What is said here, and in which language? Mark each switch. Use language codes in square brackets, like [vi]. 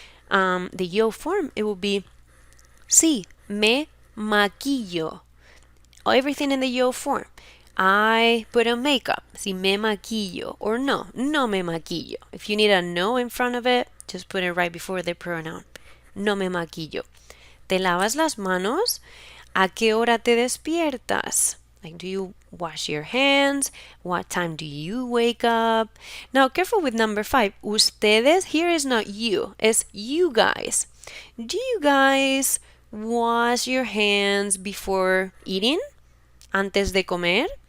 [en] The yo form, it will be [es] sí, me maquillo. [en] Everything in the yo form. I put on makeup. [es] Sí, me maquillo. [en] Or [es] no me maquillo. [en] If you need a no in front of it, just put it right before the pronoun. [es] No me maquillo. ¿Te lavas las manos? ¿A qué hora te despiertas? [en] Like, do you wash your hands? What time do you wake up? Now, careful with number 5. Ustedes, here is not you, it's you guys. Do you guys wash your hands before eating? [es] Antes de comer?